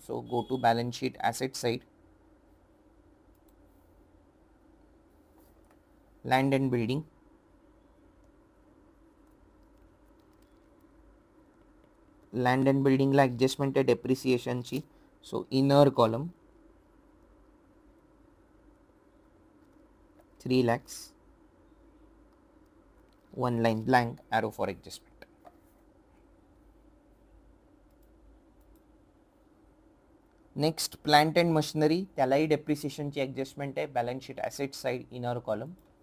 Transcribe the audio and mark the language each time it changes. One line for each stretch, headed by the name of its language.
English: so go to balance sheet asset side, land and building, land and बिल्डिंगला
Marathi: adjustment आहे डेप्रिसिएशनची.
English: So inner column 3 lakhs, 1 line blank, arrow for adjustment. Next plant and machinery,
Marathi: त्यालाही डेप्रिसिएशनची adjustment आहे.
English: Balance sheet asset side, inner column.